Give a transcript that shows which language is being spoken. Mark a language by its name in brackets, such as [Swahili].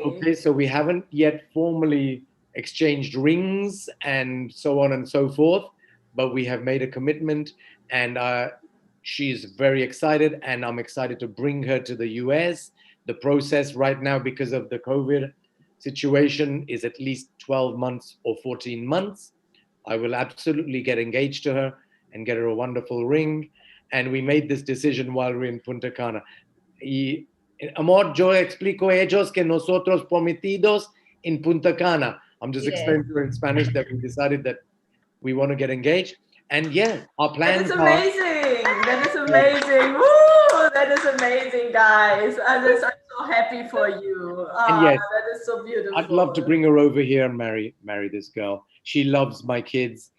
[English] Okay, so we haven't yet formally exchanged rings and so on and so forth, but we have made a commitment, and she's very excited, and I'm excited to bring her to the US. The process right now, because of the COVID situation, is at least 12 months or 14 months. I will absolutely get engaged to her and get her a wonderful ring. And we made this decision while we're in Punta Cana. [Spanish] Y, amor, yo explico a ellos que nosotros prometidos en Punta Cana. [English] I'm just explaining to her in Spanish that we decided that we want to get engaged. And yeah, our plans That is amazing. That is amazing. Woo! That is amazing, guys. I'm so happy for you. And yes, that is so beautiful. I'd love to bring her over here and marry this girl. She loves my kids.